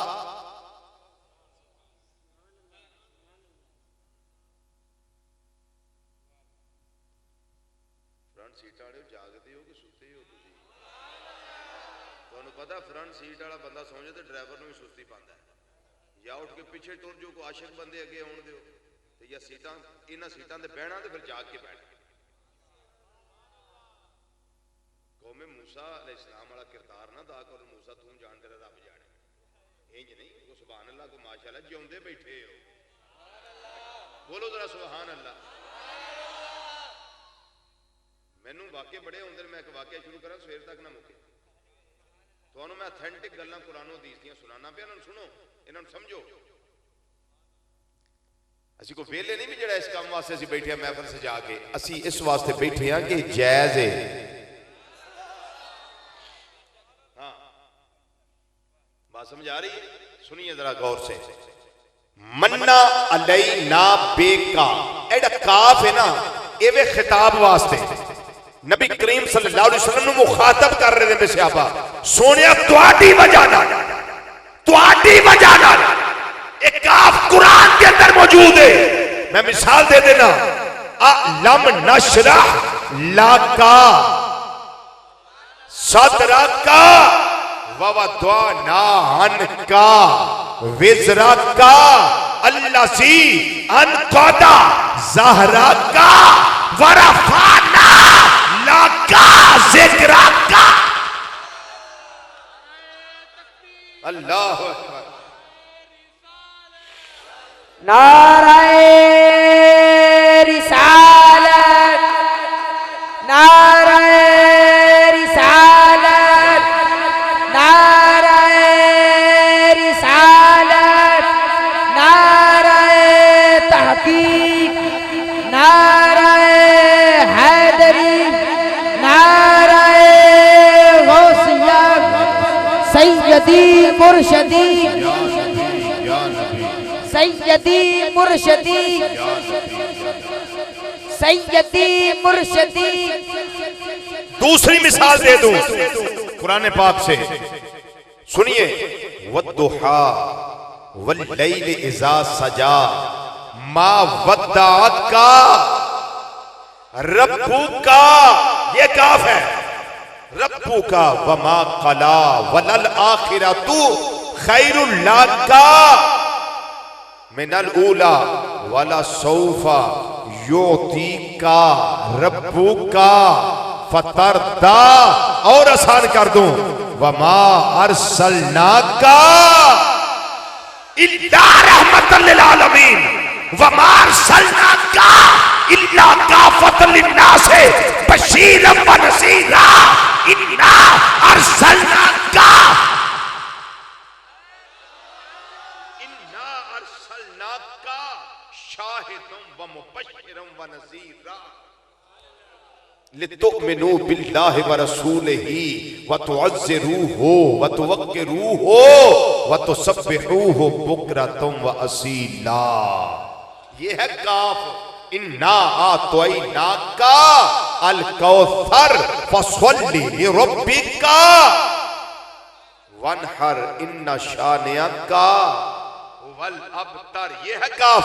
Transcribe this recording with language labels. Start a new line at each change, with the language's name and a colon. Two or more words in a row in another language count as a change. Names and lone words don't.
Punjabi: فرنٹ سیٹ والے جاگتے ہو کہ سوتے ہو تسی؟ تانوں پتہ فرنٹ سیٹ والا بندہ سو جائے تے ڈرائیور نوں بھی سستی پاندا ہے. یا اٹھ کے پیچھے ٹر جو کو عاشق بندے اگے آن دیو تے یا سیٹاں انہاں سیٹاں تے بہنا تے پھر جاگ کے بیٹھ. قوم موسیٰ علیہ السلام والا کردار نہ دا کرو. موسیٰ توں جان تیرا رب جانے. انج نہیں کو
Arabic: سبحان اللہ
Punjabi: کو ماشاءاللہ جیوندے بیٹھے ہو. بولو ذرا
Arabic: سبحان اللہ.
Punjabi: مینوں واقعے بڑے ہوندے میں ایک واقعہ شروع کراں سویر تک نہ مکے. تانوں میں اتھینٹک گلاں قرآن و حدیث دیاں سنانا پیا. انہاں سنو انہاں سمجھو. اسی کو ویلے نہیں بھی جڑا اس کام واسطے اسی بیٹھے ہیں محفل سجا کے. اسی اس واسطے بیٹھے ہیں کہ جائز ہے.
Urdu: ہاں بات سمجھ آ رہی ہے؟ سنیے ذرا غور سے. مننا علینا بیکا ایڈا کاف ہے نا ایوے خطاب واسطے نبی کریم
Arabic: صلی اللہ علیہ وسلم
Urdu: نے مخاطب کر رہے ہیں صحابہ.
Punjabi: سونیا تواڈی وجہ نال ایک کاف قرآن کے اندر موجود ہے. میں مثال دے دینا.
Arabic: لم نشرح لکا صدرکا ووضعنا عنکا وزرکا الذی انقض ظہرکا ورفعنا لکا ذکرکا. اللہ اکبر.
Urdu: نعرہ رسالت نعرہ رسالت نعرہ رسالت نعرہ تحقیق نعرہ حیدری نعرہ غوثیہ
Arabic: سیدی مرشدی سیدی مرشدی سیدی مرشدی.
Urdu: دوسری مثال دے دوں قرآن پاک سے. سنیے.
Arabic: والضحیٰ واللیل اذا سجا ما ودعک ربک.
Urdu: یہ کاف ہے.
Arabic: ربک وما قلا وللآخرۃ خیر لک من الاولی ولسوف یعطیک ربک فترضی.
Urdu: اور آسان کر دوں.
Arabic: وما ارسلناک الا رحمۃ للعالمین وما ارسلناک الا کافۃ للناس بشیرا ونذیرا. انا ارسلناک لتؤمنوا باللہ ورسولہ وتعزروہ وتوقروہ وتسبحوہ بکرۃ واصیلا.
Urdu: یہ ہے کاف.
Arabic: انا اعطیناک الکوثر فصل لربک وانحر ان شانئک هو الابتر.
Urdu: یہ ہے کاف.